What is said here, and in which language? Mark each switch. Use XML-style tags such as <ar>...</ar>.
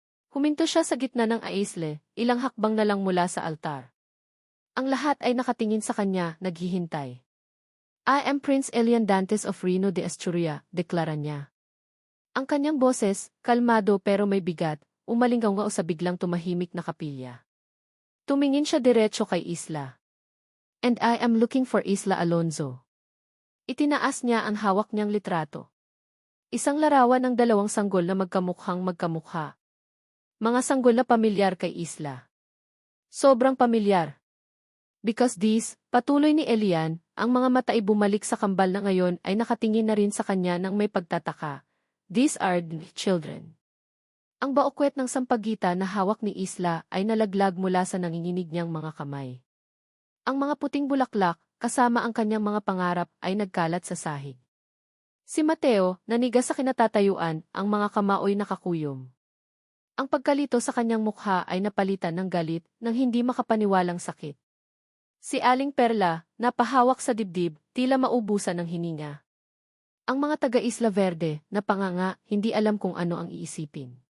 <tl>Huminto siya sa gitna ng aisle, ilang hakbang na lang mula sa altar. Ang lahat ay nakatingin sa kanya, naghihintay.</tl> <en>I am Prince Elian Dantes of Reno de Asturia,</en> <tl>deklara niya. Ang kanyang boses, kalmado pero may bigat, umalinggaw sa biglang tumahimik na kapilya. Tumingin siya diretso kay Isla.</tl> <en>And I am looking for Isla Alonzo.</en> <tl>Itinaas niya ang hawak niyang litrato. Isang larawan ng dalawang sanggol na magkamukhang magkamukha. Mga sanggol na pamilyar kay Isla. Sobrang pamilyar.</tl> <en>Because these,</en> <tl>patuloy ni Elian, ang mga mata ay bumalik sa kambal na ngayon ay nakatingin na rin sa kanya ng may pagtataka.</tl> <en>These are the children.</en> <tl>Ang baukwet ng sampagita na hawak ni Isla ay nalaglag mula sa nanginginig niyang mga kamay. Ang mga puting bulaklak, kasama ang kanyang mga pangarap, ay nagkalat sa sahig. Si Mateo, nanigas sa kinatatayuan, ang mga kamaoy nakakuyom. Ang pagkalito sa kanyang mukha ay napalitan ng galit, ng hindi makapaniwalang sakit. Si Aling Perla, napahawak sa dibdib, tila maubusan ng hininga. Ang mga taga-Isla Verde, napanganga, hindi alam kung ano ang iisipin.</tl>